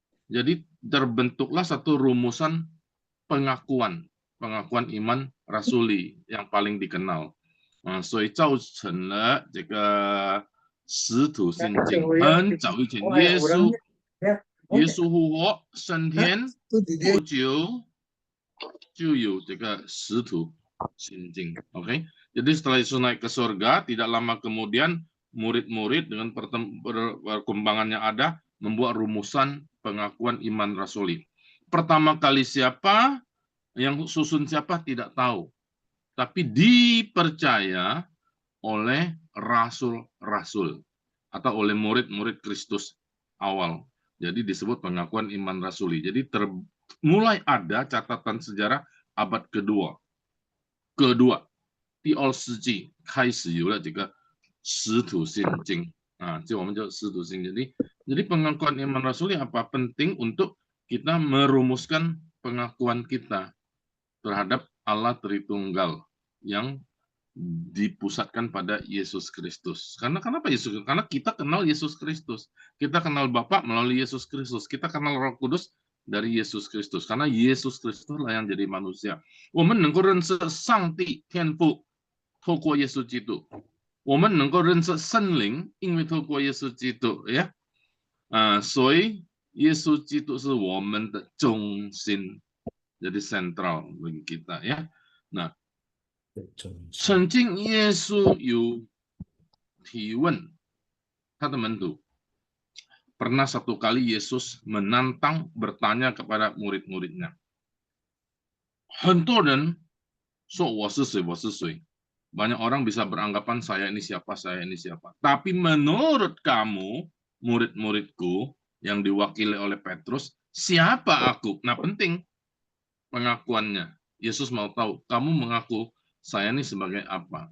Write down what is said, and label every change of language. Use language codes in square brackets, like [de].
[id] Jadi terbentuklah satu rumusan pengakuan iman rasuli yang paling dikenal. [zh] 所以造成了这个使徒信经。很早以前，耶稣复活升天不久，就有这个使徒信经。 [id] Oke, jadi setelah Yesus naik ke surga, tidak lama kemudian murid-murid dengan perkembangan yang ada membuat rumusan pengakuan iman rasuli. Pertama kali siapa, yang susun siapa tidak tahu, tapi dipercaya oleh rasul-rasul atau oleh murid-murid Kristus awal. Jadi disebut pengakuan iman rasuli. Jadi mulai ada catatan sejarah abad kedua. Di Olsiji, kaisi yula jika 使徒信经 就我们叫使徒信经. Jadi pengakuan iman rasuli apa penting untuk kita merumuskan pengakuan kita terhadap Allah Tritunggal yang dipusatkan pada Yesus Kristus. Karena kenapa Yesus? Karena kita kenal Yesus Kristus. Kita kenal Bapa melalui Yesus Kristus. Kita kenal Roh Kudus dari Yesus Kristus. Karena Yesus Kristus lah yang jadi manusia. [zh] 我们能够认识上帝天父，透过耶稣基督。我们能够认识圣灵，因为透过耶稣基督呀。所以耶稣基督是我们的中心, [id] jadi sentral bagi kita ya. [zh] Nah, 曾经耶稣有提问他的门徒. [id] Pernah satu kali Yesus menantang bertanya kepada murid-muridnya. [zh] 很多人说我是谁，我是谁. [id] Banyak orang bisa beranggapan saya ini siapa, saya ini siapa. Tapi menurut kamu, murid-muridku yang diwakili oleh Petrus, siapa aku? Nah, penting pengakuannya. Yesus mau tahu, kamu mengaku saya ini sebagai apa.